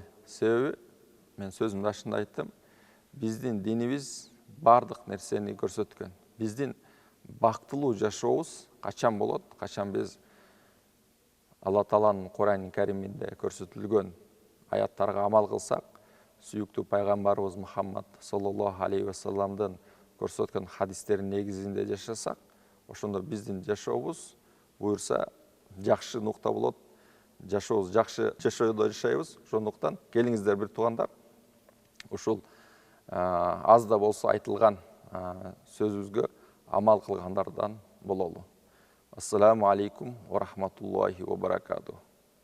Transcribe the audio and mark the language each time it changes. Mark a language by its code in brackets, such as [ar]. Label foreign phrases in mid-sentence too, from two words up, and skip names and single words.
[ky] Себеби мен сөзүмдүн башында айттым, биздин динибиз бардык нерсени көрсөткөн. Биздин бактылуу жашообуз качан болот? Качан биз Алла Тааланын Кур'ан-ы Кариминде көрсөтүлгөн аяттарга амал кылсак, сүйүктүү пайгамбарыбыз Мухаммад [ar] صلى الله عليه وسلم [ky] көрсөткөн хадистеринин негизинде жашасак, ошондо биздин жашообуз буюрса жакшы нукта болот. Жашообуз жакшы жашоодо жашайбыз. Ошондуктан келиңиздер бир туугандар, ушул аз да болсо айтылган сөзүбүзгө амал кылгандардан бололу. [ar] السلام عليكم ورحمة الله وبركاته.